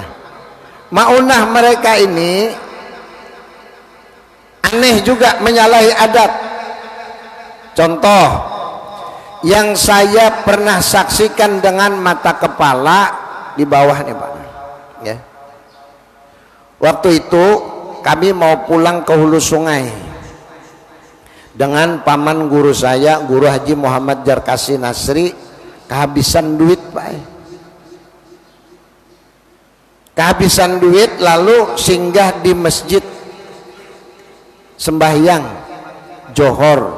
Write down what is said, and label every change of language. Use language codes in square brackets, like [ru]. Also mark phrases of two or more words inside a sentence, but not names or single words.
[id] Maunah mereka ini aneh juga, menyalahi adat. Contoh yang saya pernah saksikan dengan mata kepala di bawah nih, Pak, ya. Waktu itu kami mau pulang ke hulu sungai dengan paman guru saya, Guru Haji Muhammad Jarkasi Nasri. Kehabisan duit, Pak, kehabisan duit, lalu singgah di masjid sembahyang johor.